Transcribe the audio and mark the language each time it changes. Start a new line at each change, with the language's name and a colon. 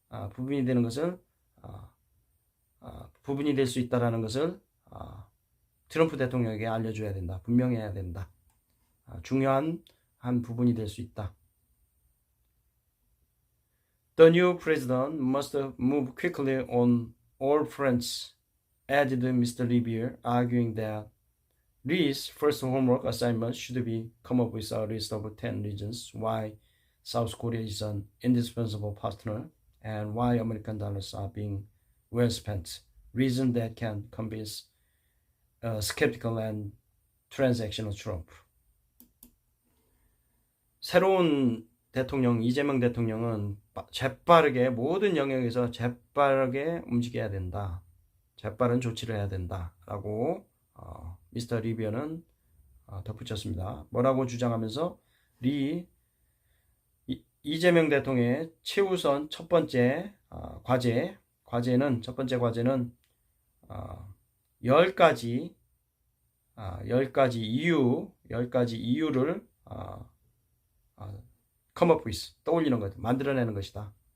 Korean: 부분이 되는 것을 부분이 될 수 있다라는 것을 트럼프 대통령에게 알려줘야 된다. 분명해야 된다. 중요한 한 부분이 될 수 있다.
English: The new president must move quickly on all fronts, added Mr. Libier, arguing that Lee's first homework assignment should be come up with a list of 10 reasons why South Korea is an indispensable partner and why American dollars are being well spent. Reasons that can convince skeptical and transactional Trump.
Korean: 새로운 대통령, 이재명 대통령은 재빠르게 모든 영역에서 재빠르게 움직여야 된다. 재빠른 조치를 해야 된다라고 미스터 리비어는 덧붙였습니다. 뭐라고 주장하면서 이재명 대통령의 최우선 첫 번째 과제는 10가지 이유를
English: come up with,
Korean: 떠올리는 것, 만들어내는 것이다.